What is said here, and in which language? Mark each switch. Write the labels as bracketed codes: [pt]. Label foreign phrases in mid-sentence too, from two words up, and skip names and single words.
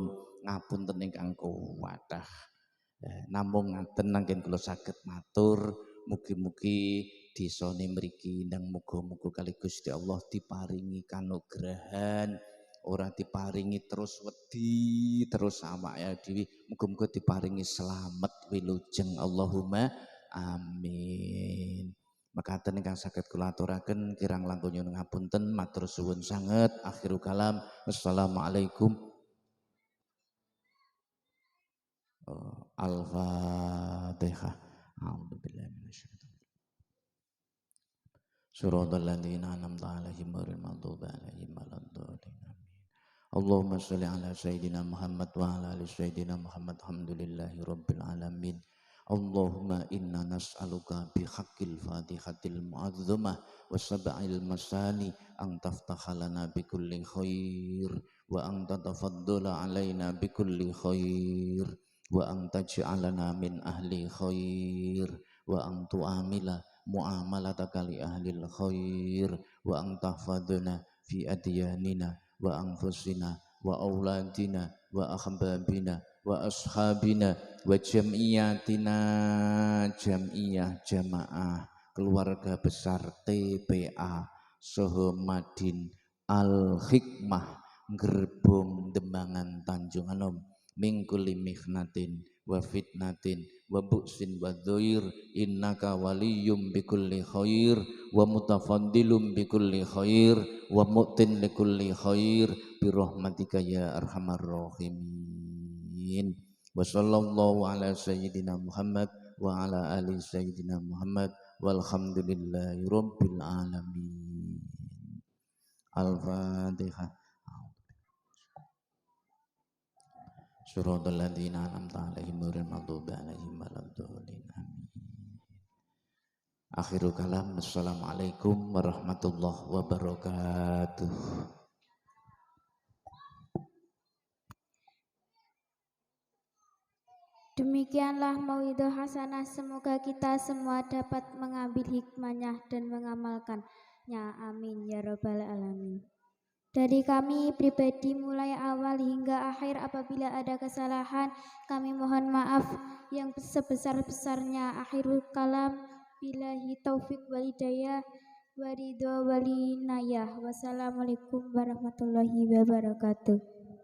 [jv] Ngapunten ingkang kuwathah. Namung ngaten anggen kula saged matur mugi-mugi desane mriki ndang muga-muga kali Gusti Allah diparingi kanugrahan, ora diparingi terus wedi, terus awake dhewe muga-muga diparingi slamet wilujeng. [ar] اللهم آمين. [jv] Mekaten ingkang saged kula aturaken kirang langkung nyuwun ngapunten, matur suwun sanget. [ar] آخر الكلام، والسلام عليكم. الفاتحة. أعوذ بالله من الشيطان الرجيم. صراط الذين أنعمت عليهم غير المغضوب عليهم ولا الضالين. اللهم صل على سيدنا محمد وعلى آل سيدنا محمد wa ala ali sayyidina Muhammad. الحمد لله رب العالمين. اللهم إنا نسألك بحق الفاتحة المعظمة والسبع المثاني أن تفتح لنا بكل خير وأن تتفضل علينا بكل خير وأن تجعلنا من أهل خير وأن تعامل معاملتك لأهل الخير وأن تحفظنا في أدياننا وأنفسنا وأولادنا وأحبابنا وأصحابنا وجمعيتنا جمعية جماعة [id] keluarga besar [ar] TPA Soho Madin Al Hikmah Gerbong Dembangan Tanjung Anom من كل محنة وفتنة وبؤس وضير إنك ولي بكل خير ومتفضل بكل خير ومعط لكل خير برحمتك يا أرحم الراحمين وصلى الله على سيدنا محمد وعلى آل سيدنا محمد والحمد لله رب العالمين. Al-Fatihah. صراط الذين أنعمت عليهم غير المغضوب عليهم ولا الضالين. آمين. آخر الكلام. السلام عليكم ورحمة الله وبركاته. [id] Demikianlah [ar] موعظة حسنة, [id] semoga kita semua dapat mengambil hikmahnya dan mengamalkannya. [ar] آمين يا رب العالمين. [id] Dari kami pribadi mulai awal hingga akhir apabila ada kesalahan kami mohon maaf yang sebesar-besarnya. [ar] آخر الكلام، بالله التوفيق والهداية والرضا والعناية. والسلام عليكم ورحمة الله وبركاته.